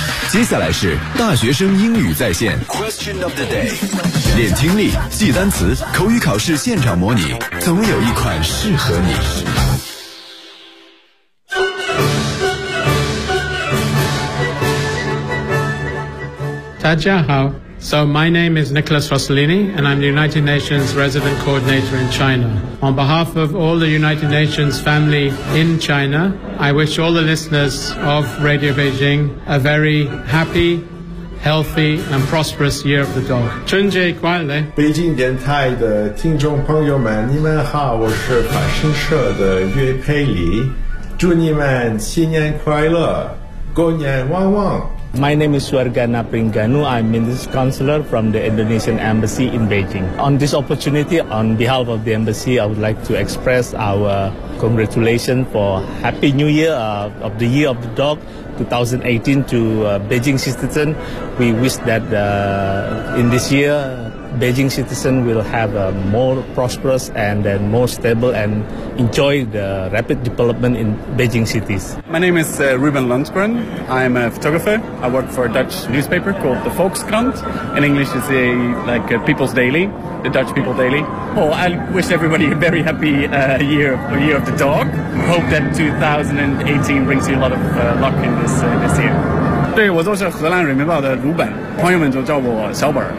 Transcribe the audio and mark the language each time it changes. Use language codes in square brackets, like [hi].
[zh] 接下来是大学生英语在线 [en] Question of the day， [zh] 练听力，记单词，口语考试现场模拟，总有一款适合你。大家好。 [en] So my name is Nicholas Rossellini, and I'm the United Nations Resident Coordinator in China. On behalf of all the United Nations family in China, I wish all the listeners of Radio Beijing a very happy, healthy, and prosperous Year of the Dog. [zh] 春节快乐！北京电台的听众朋友们，你们好，我是法新社的岳佩里，祝你们新年快乐，狗年旺旺。 [en] My name is Suargana Pringanu. I'm Minister Counselor from the Indonesian Embassy in Beijing. On this opportunity, on behalf of the Embassy, I would like to express our congratulations for Happy New Year of the Year of the Dog 2018 to Beijing citizen. We wish that in this year, Beijing citizen will have a more prosperous and then more stable and enjoy the rapid development in Beijing cities. My name is Ruben Lundgren. I'm a photographer. I work for a Dutch newspaper called the Volkskrant. In English, it's a People's Daily, the Dutch People Daily. Well, I wish everybody a very happy year of the dog. Hope that 2018 brings you a lot of luck in this year. [zh] 对，我就是荷兰人民报的卢本，朋友们就叫我小本。